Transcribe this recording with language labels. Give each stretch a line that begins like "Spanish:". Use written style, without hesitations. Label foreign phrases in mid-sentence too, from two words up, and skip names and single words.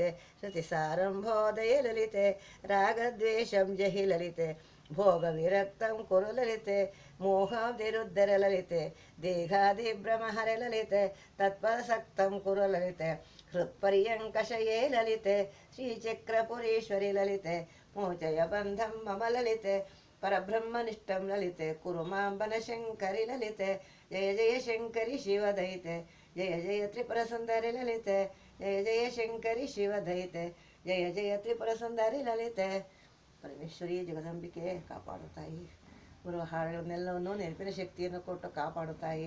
Sanskrit: श्रुतिसारंभोदय ललिते, रागद्वेषं जहि ललिते, भोग विरक्तं कुरु ललिते, मोहादिरुद्धर ललिते, देहादिभ्रमहर ललिते, तत्परसक्तं कुरु ललिते, हृत्पर्यंकषये ललिते, श्रीचक्रपुरीश्वरि ललिते, मोचय बंधं मम ललिते, परब्रह्मनिष्ठं ललिते, कुरु मां बनशंकरि ललिते, जय जय शंकरि शिवदैते, जय जय त्रिपुर सुंदरि ललिते, जय जय शंकरि शिवदैते, जय जय त्रिपुर सुंदरि ललिते.
Kannada: ಪರಮೇಶ್ವರಿ ಜಗದಂಬಿಕೆ ಕಾಪಾಡುತ್ತಾಯಿ, ಬರುವ ಹಾಡುಗಳನ್ನೆಲ್ಲವನ್ನು ನೆನಪಿನ ಶಕ್ತಿಯನ್ನು ಕೊಟ್ಟು ಕಾಪಾಡುತ್ತಾಯಿ.